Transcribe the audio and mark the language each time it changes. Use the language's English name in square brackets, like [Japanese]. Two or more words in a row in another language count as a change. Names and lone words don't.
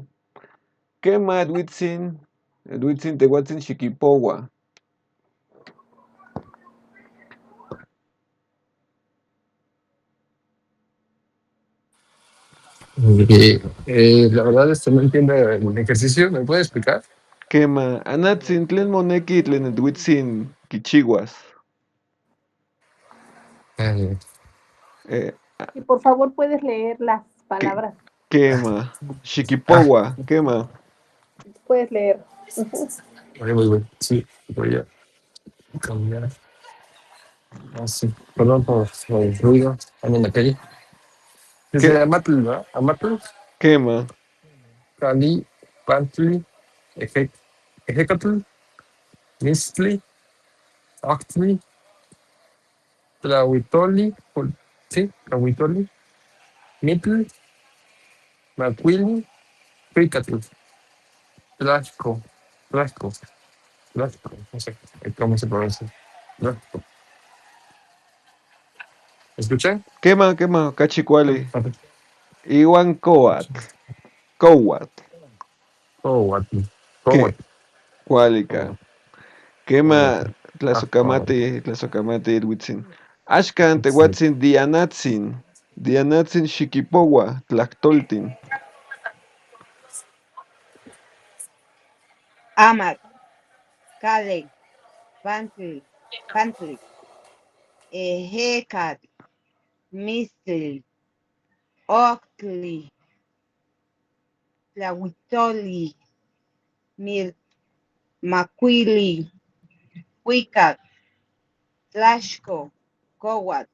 [Nahuatl languages] Quema, Edwitzin tehuatzin xiquipowa. [Spanish] La verdad, no entiendo el ejercicio. ¿Me puede explicar? [Nahuatl languages] Quema, anatzin tlen moneki tlen edwitzin kichiwas. Eh, Eh, [Spanish] Y por favor puedes leer las que- palabras. [Nahuatl languages] quema, ah, xiquipowa, quema. [Spanish] Puedes leer. muy bueno. Sí, voy a cambiar. Ah, sí. Perdón por el ruido. Ando en la calle. Que, Desde Amatl, ¿no? Amatl, [Nahuatl languages] quema, Cali, Pantli, Ejecatl, Mistli, Actli, Tlahuitoli, sí, Tlahuitoli, Mitl, Macuili, Fricatl, Tlaxco, Tlaxco, Tlaxco, [Spanish] no sé cómo se pronuncia. Tlaxco. ¿Escuché? [Nahuatl languages] quema, cachicuali. Iwan coat, [English] Oh, what? [Spanish] que, Oh, [Nahuatl languages] cualica. oh, oh, Quema, oh. tlazocamate edwitzin. Ashkan tehuatzin dianatzin xiquipowa, tlactoltin. Amat, Cali, Pantli, Hecat, Mistel, Ocli, Tlahuitoli, Macuili, Huicat, Tlaxco, Cowat,